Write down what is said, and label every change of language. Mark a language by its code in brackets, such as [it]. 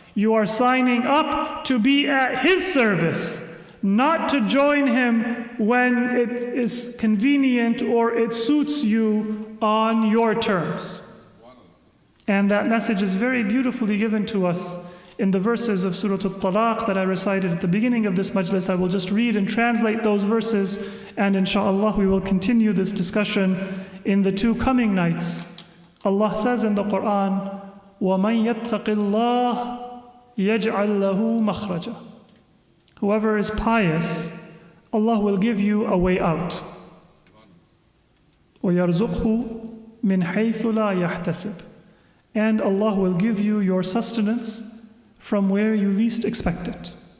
[en] You are signing up to be at his service, not to join him when it is convenient or it suits you on your terms. And that message is very beautifully given to us in the verses of Surah Al-Talaq that I recited at the beginning of this majlis. I will just read and translate those verses, and inshallah we will continue this discussion in the 2 coming nights. Allah says in the Quran, [ar] وَمَنْ يَتَّقِ اللَّهِ يَجْعَلْ لَهُ مَخْرَجًا. [en] Whoever is pious, Allah will give you a way out. [ar] وَيَرْزُقْهُ مِنْ حَيْثُ لَا يَحْتَسِبْ. [en] And Allah will give you your sustenance from where you least expect it.